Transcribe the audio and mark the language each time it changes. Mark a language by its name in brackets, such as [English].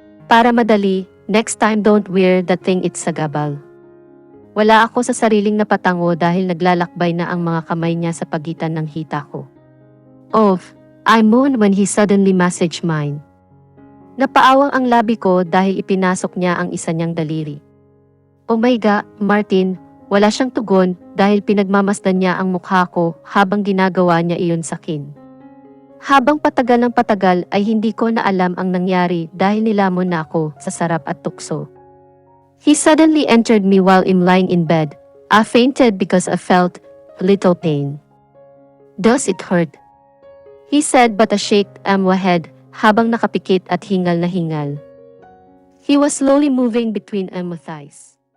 [Filipino] Para madali, [English] next time don't wear that thing, it's sagabal. [Filipino] Wala ako sa sariling napatango dahil naglalakbay na ang mga kamay niya sa pagitan ng hita ko. [English] I moaned when he suddenly massaged mine. [Filipino] Napaawang ang labi ko dahil ipinasok niya ang isa niyang daliri. Oh my God, Martin, wala siyang tugon dahil pinagmamasdan niya ang mukha ko habang ginagawa niya iyon sa akin. Habang patagal ng patagal ay hindi ko na alam ang nangyari dahil nilamon na ako sa sarap at tukso. [English] He suddenly entered me while I'm lying in bed. I fainted because I felt a little pain. Does it hurt? He said but I shaked my head [Filipino] habang nakapikit at hingal na hingal. [English] He was slowly moving between my thighs.